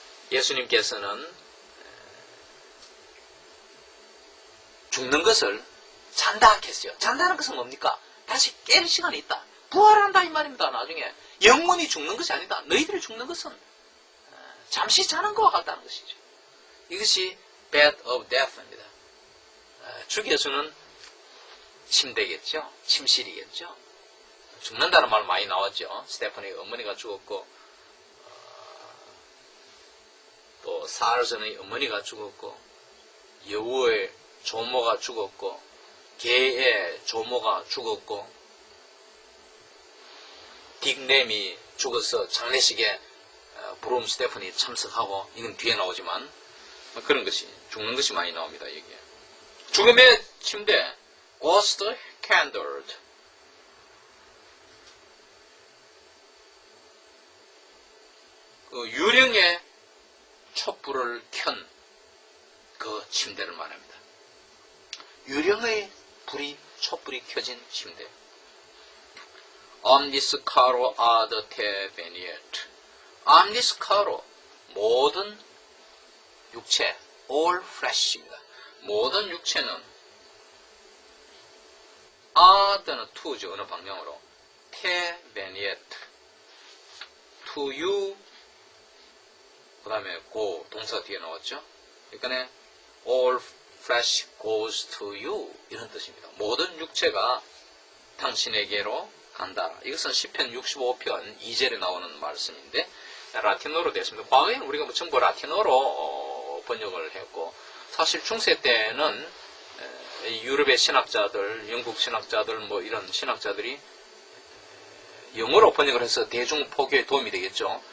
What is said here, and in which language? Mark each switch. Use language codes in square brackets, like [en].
[ko] 예수님께서는 죽는 것을 잔다 했어요. 잔다는 것은 뭡니까? 다시 깰 시간이 있다. 부활한다 이 말입니다. 나중에 영원히 죽는 것이 아니다. 너희들이 죽는 것은 잠시 자는 것과 같다는 것이죠. 이것이 [en] bed of death [ko] 입니다. 주 예수는 침대겠죠. 침실이겠죠. 죽는다는 말 많이 나왔죠. 스테파니의 어머니가 죽었고 또 사흘 전에 어머니가 죽었고 여우의 조모가 죽었고 개의 조모가 죽었고 딕램이 죽어서 장례식에 브롬 스테퍼니 참석하고, 이건 뒤에 나오지만 그런 것이, 죽는 것이 많이 나옵니다. 여기에 죽음의 침대, [en] ghost candle, [ko] 그 유령의 촛불을 켠 그 침대를 말합니다. 유령의 촛불이 켜진 침대. [la] Omnis caro ad te veniet. Omnis caro, [ko] 모든 육체, [en] all flesh [ko] 입니다. 모든 육체는 ad는 to죠. 어느 방향으로. [la] te veniet. [en] to you, [ko] 그 다음에 go, 동사 뒤에 나왔죠. 그러니까 [en] all flesh goes to you, [ko] 이런 뜻입니다. 모든 육체가 당신에게로 간다. 이것은 시편 65편 2절에 나오는 말씀인데 라틴어로 되었습니다. 과거에는 우리가 전부 라틴어로 번역을 했고, 사실 중세 때는 유럽의 신학자들, 영국 신학자들, 뭐 이런 신학자들이 영어로 번역을 해서 대중 포교에 도움이 되겠죠.